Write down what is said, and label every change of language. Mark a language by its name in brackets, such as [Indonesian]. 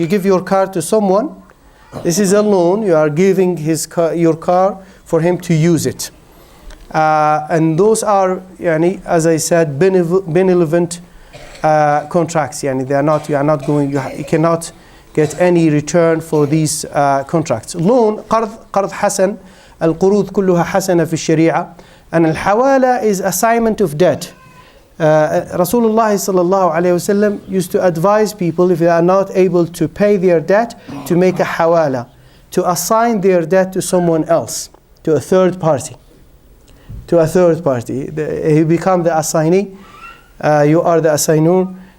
[English] You give your car to someone. This is a loan. You are giving your car for him to use it. And those are, as I said, benevolent contracts. You cannot get any return for these contracts. Loan, [Arabic] قرض حسن, القروض كلها حسنة في الشريعة, [English] and [Arabic] الحوالة [English] is assignment of debt. Rasulullah sallallahu alayhi wasallam used to advise people, if they are not able to pay their debt, to make a hawala, to assign their debt to someone else, to a third party. He become the assignee, you are the assignor.